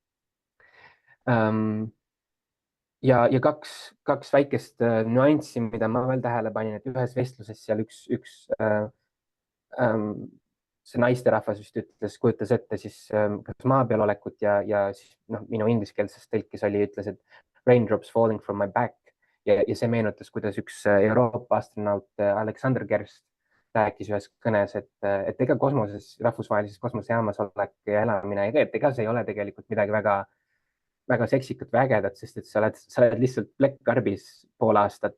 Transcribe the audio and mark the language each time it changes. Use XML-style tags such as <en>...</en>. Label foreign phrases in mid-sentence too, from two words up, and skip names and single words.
<et>Ja kaks väikest nüanssi, mida ma veel tähele panin, et ühes vestluses seal üks see naisterahvas vist ütles, kujutas ette siis kas maa peal olekut ja siis minu ingliskeelses tõlkes ütles, et</et> <en>raindrops falling from my back</en> <et>ja see meenutas, kuidas üks Euroopa astronaut Alexander Gerst rääkis ühes kõnes, et ega kosmoses, rahvusvahelises kosmosejaamas olek ja elamine, et ega see ei ole tegelikult midagi väga väga seksikad või ägedad, sest et sa oled lihtsalt plekkkarbis pool aastat.</et>